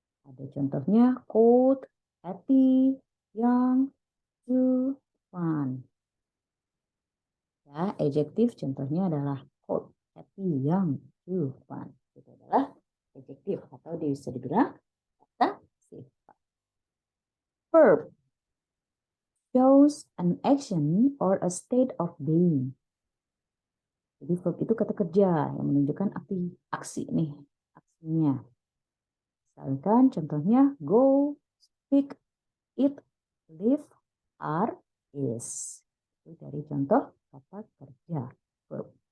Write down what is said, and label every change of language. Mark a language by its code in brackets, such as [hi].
[id] Ada contohnya cold, happy, young, true, fun. Ya, adjektif contohnya adalah cold, happy, young, true, fun. Itu adalah adjektif atau bisa dibilang kata sifat. [en] Verb shows an action or a state of being. [id] Jadi verb itu kata kerja yang menunjukkan aksi nih, aksinya. Misalkan contohnya go, speak, eat, live, are, is. Itu dari contoh kata kerja verb.